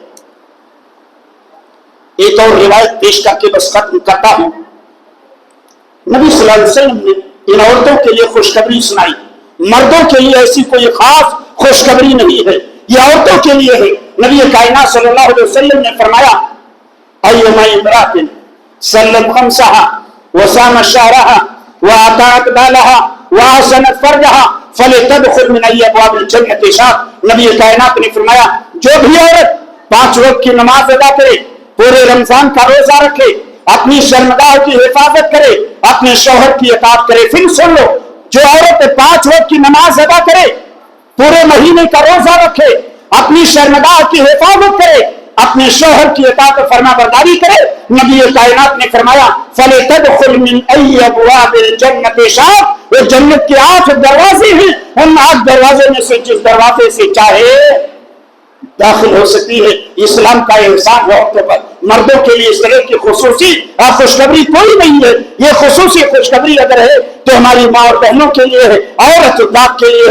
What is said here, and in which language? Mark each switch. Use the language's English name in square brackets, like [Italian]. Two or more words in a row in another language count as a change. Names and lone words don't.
[Urdu] ایک اور روایت پیش کر کے بس ختم کرتا ہوں۔ نبی صلی اللہ علیہ وسلم نے ان عورتوں کے لیے خوشخبری سنائی، مردوں کے لیے ایسی کوئی خاص خوشخبری نہیں ہے، یہ عورتوں کے لیے ہے۔ نبی کائنات صلی اللہ علیہ وسلم نے فرمایا [Arabic] ایما امرأۃ صلت خمسہا وصامت شہرہا وآتت بالہا وحسنت فرجہا فلتدخل من ای ابواب الجنۃ شاءت۔ [Urdu] نبی کائنات نے فرمایا جو بھی عورت 5 وقت کی نماز ادا کرے، پورے رمضان کا روزہ رکھے، اپنی شرمگاہ کی حفاظت کرے، اپنے شوہر کی اطاعت کرے، پھر سن لو، جو عورت 5 وقت کی نماز ادا کرے، پورے مہینے کا روزہ رکھے، اپنی شرمگاہ کی حفاظت کرے، اپنے شوہر کی اطاعت و فرما برداری کرے، نبی کائنات نے فرمایا [Arabic] فَلْتَدْخُلْ مِنْ أَيِّ أَبْوَابِ الْجَنَّةِ شَاءَتْ، [Urdu] وہ جنت کے 8 دروازے ہیں، ان 8 دروازے میں سے جس دروازے سے چاہے داخل ہو سکتی ہے۔ اسلام کا احسان ہے عورتوں پر، مردوں کے لیے اس طرح کی خصوصی خوشخبری کوئی نہیں ہے۔ یہ خصوصی خوشخبری اگر ہے تو ہماری ماں اور بہنوں کے لیے ہے، عورت ذات کے لیے ہے۔